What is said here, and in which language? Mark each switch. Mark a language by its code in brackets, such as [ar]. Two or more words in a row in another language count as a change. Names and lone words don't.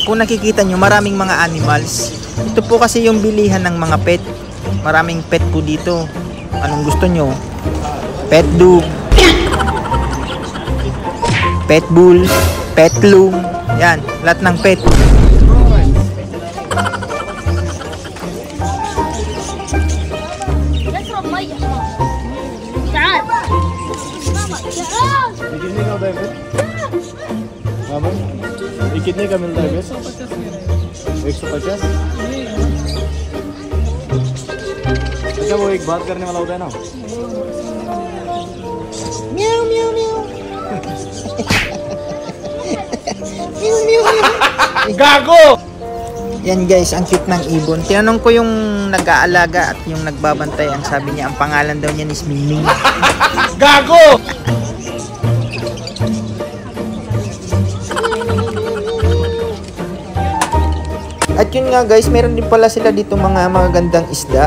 [tl] Kung nakikita nyo, maraming mga animals. Ito po kasi yung bilihan ng mga pet. Maraming pet po dito. Anong gusto nyo? [en] Pet dog, pet bull, pet loom. [tl] Yan, lahat ng pet. [hi] कितने का मिलता है 150? अच्छा वो एक बात करने वाला होता है ना Meow meow meow. [tl] Gago! Yan guys, ang cute ng ibon. Tinanong ko yung nag-aalaga at yung nagbabantay. Ang sabi niya, ang pangalan daw niya is Mingming. Gago! At yun nga guys, meron din pala sila dito mga magagandang isda.